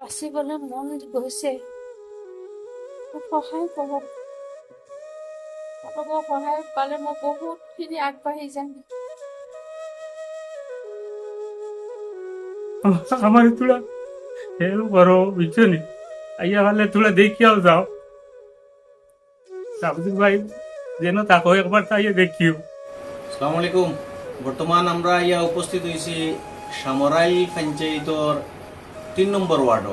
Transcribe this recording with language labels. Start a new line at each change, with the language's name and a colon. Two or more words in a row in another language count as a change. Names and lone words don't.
Assamese: বাচিবলৈ মন গৈছে, সহায় কৰক। আপোনালোকৰ সহায় পালে মই বহুতখিনি আগবাঢ়ি যাম।
Sylheti: আমার তোরা হেল্প করো বুঝছো নি আইয়া পারলে তোরা দেখিয়াও যাও সাবজুক ভাই যেন তাকে একবার তাইয়ে দেখিও।
Arabic: السلام عليكم.
Bangla: বর্তমান আমরা ইয়া উপস্থিত হয়েছি সামরাইল পঞ্চায়েতর 3 নম্বর ওয়ার্ডও।